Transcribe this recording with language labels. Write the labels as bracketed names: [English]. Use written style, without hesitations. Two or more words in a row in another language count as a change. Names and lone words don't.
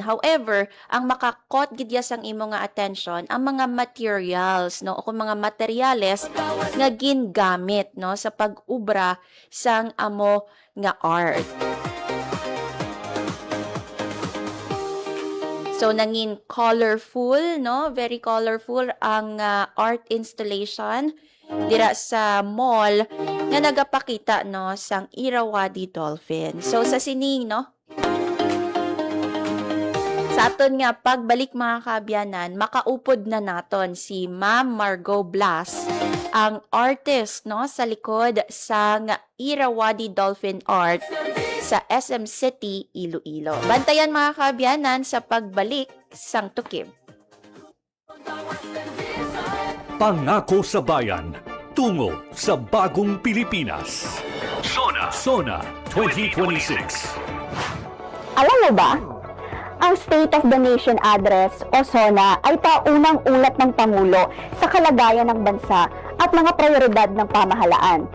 [Hiligaynon] However, ang makakot gid ya sang imo nga attention ang mga materials no o kung mga materyales nga gingamit no sa pag-ubra sang amo nga art. So nangin colorful no, [English] very colorful [Hiligaynon] ang art installation dira sa mall nga nagapakita no sang Irrawaddy dolphin. So sa sining no, sa aton nga pagbalik mga kaabyanan, makaupod na naton si Ma'am Margot Blas, ang artist no sa likod sang Irrawaddy dolphin art sa SM City, Iloilo. Bantayan mga kaabyanan sa pagbalik sang Tukib. [Filipino] Pangako sa bayan, tungo sa bagong Pilipinas. Sona 2026. Alam mo ba, ang State of the Nation Address o SONA ay paunang ulat ng Pangulo sa kalagayan ng bansa at mga prioridad ng pamahalaan.